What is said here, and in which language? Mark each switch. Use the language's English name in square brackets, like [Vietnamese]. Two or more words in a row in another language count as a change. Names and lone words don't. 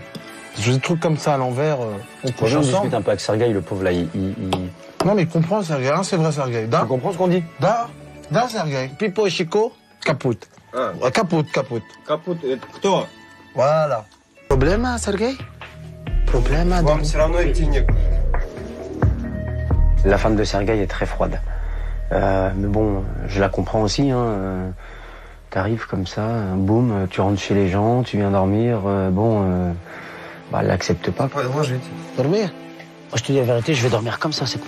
[French] Je fais des trucs comme ça à l'envers, on couche Je ensemble. discute un peu avec Sergueï, le pauvre là, Non mais il comprend Sergueï, hein, c'est vrai Sergueï. Tu comprends ce qu'on dit? Da Sergueï. Pipo et Chico, kaput. Kaput. Kaput, [Russian] кто? [French] Voilà. Problème, Sergueï? Problème, [Russian] Вам все равно идти некуда. [French] La femme de Sergueï est très froide. Mais bon, je la comprends aussi, hein. T'arrives comme ça, boum, tu rentres chez les gens, tu viens dormir, elle l'accepte pas. Ouais, moi je vais dormir. Moi je te dis la vérité, je vais dormir comme ça cette nuit.